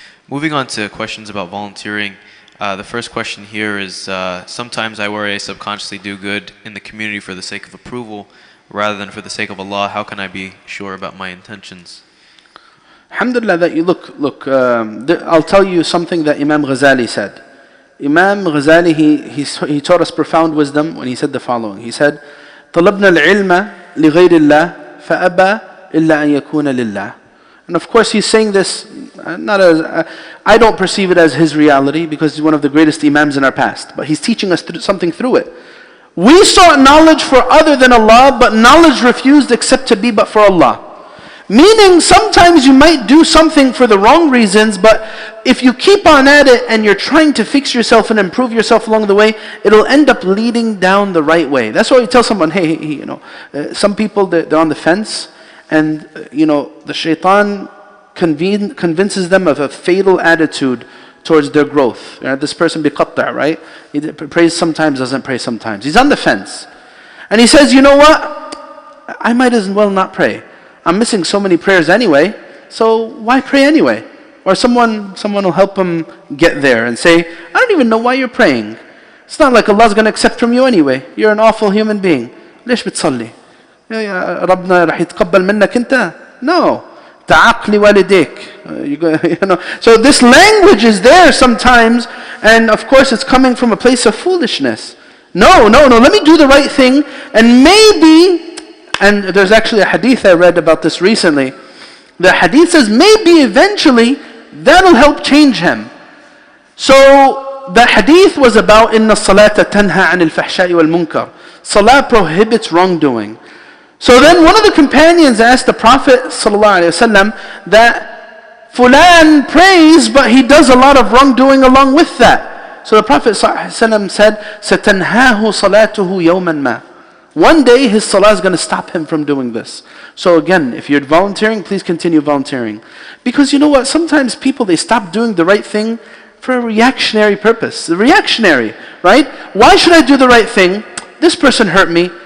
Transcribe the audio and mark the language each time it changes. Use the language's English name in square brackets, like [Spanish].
[English] Moving on to questions about volunteering. The first question here is, sometimes I worry I subconsciously do good in the community for the sake of approval rather than for the sake of Allah. How can I be sure about my intentions? Alhamdulillah, that you look, I'll tell you something that Imam Ghazali said. Imam Ghazali, he taught us profound wisdom when he said the following. He said, [Arabic] طَلَبْنَا الْعِلْمَ لِغَيْرِ اللَّهِ فَأَبَى إِلَّا أَن يَكُونَ لِلَّهِ. [English] And of course he's saying this, I don't perceive it as his reality because he's one of the greatest imams in our past, but he's teaching us something through it. We sought knowledge for other than Allah, but knowledge refused except to be but for Allah. Meaning sometimes you might do something for the wrong reasons, but if you keep on at it and you're trying to fix yourself and improve yourself along the way, it'll end up leading down the right way. That's why you tell someone, hey, some people, they're on the fence, and the shaitan convinces them of a fatal attitude towards their growth. This person biqatta', right? He prays sometimes, doesn't pray sometimes. He's on the fence. And he says, you know what? I might as well not pray. I'm missing so many prayers anyway, so why pray anyway? Or someone will help him get there and say, I don't even know why you're praying. It's not like Allah's going to accept from you anyway. You're an awful human being. [Arabic] ليش بتصلي؟ ربنا راح يتقبل منك أنت؟ [English] No. [Arabic] تعقلي والديك. [English] So this language is there sometimes, and of course it's coming from a place of foolishness. No, let me do the right thing, and maybe, and there's actually a hadith I read about this recently. The hadith says maybe eventually that'll help change him. So the hadith was about [Arabic] إِنَّ الصَّلَاةَ تَنْهَى عَنِ الْفَحْشَاءِ وَالْمُنْكَرِ. [English] Salah prohibits wrongdoing. So then one of the companions asked the Prophet ﷺ that Fulan prays, but he does a lot of wrongdoing along with that. So the Prophet ﷺ said, [Arabic] سَتَنْهَاهُ صَلَاتُهُ يَوْمًا مَا. [English] One day his salah is going to stop him from doing this. So again, if you're volunteering, please continue volunteering. Because you know what, sometimes people, they stop doing the right thing for a reactionary purpose. The reactionary, right? Why should I do the right thing? This person hurt me.